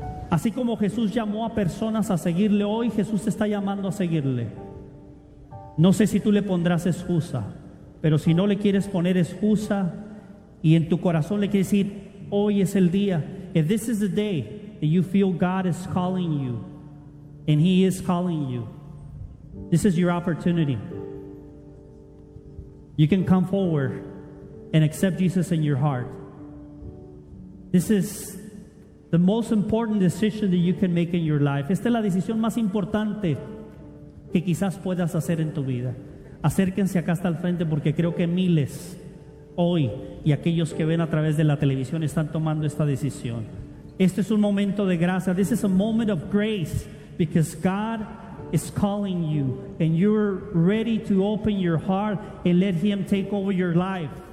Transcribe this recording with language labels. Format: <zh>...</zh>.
<es>Así como Jesús llamó a personas a seguirle, hoy Jesús te está llamando a seguirle. No sé si tú le pondrás excusa, pero si no le quieres poner excusa y en tu corazón le quieres decir, hoy es el día.</es> <en>If this is the day that you feel God is calling you, and He is calling you, this is your opportunity. You can come forward and accept Jesus in your heart. This is the most important decision that you can make in your life.</en> <es>Esta es la decisión más importante que quizás puedas hacer en tu vida. Acérquense acá hasta el frente porque creo que miles hoy y aquellos que ven a través de la televisión están tomando esta decisión. Este es un momento de gracia.</es> <en>This is a moment of grace because God is calling you and you're ready to open your heart and let Him take over your life.</en>